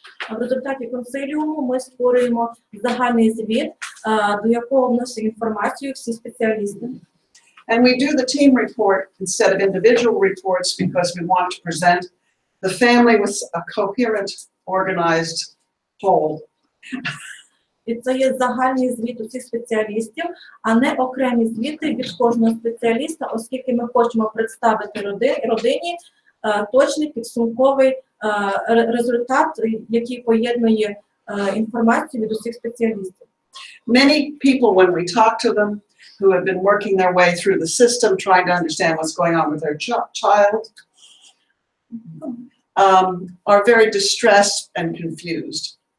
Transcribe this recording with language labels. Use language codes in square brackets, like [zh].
[uk] В результаті консиліуму ми створюємо загальний звіт, до якого вносять інформацію всі спеціалісти. [en] And we do the team report instead of individual reports because we want to present the family with a coherent, organized whole. [uk] І це є загальний звіт усіх спеціалістів, а не окремі звіти від кожного спеціаліста, оскільки ми хочемо представити родині точний підсумковий результат, який поєднує інформацію від усіх спеціалістів. [en] Many people, when we talk to them, who have been working their way through the system, trying to understand what's going on with their child, are very distressed and confused.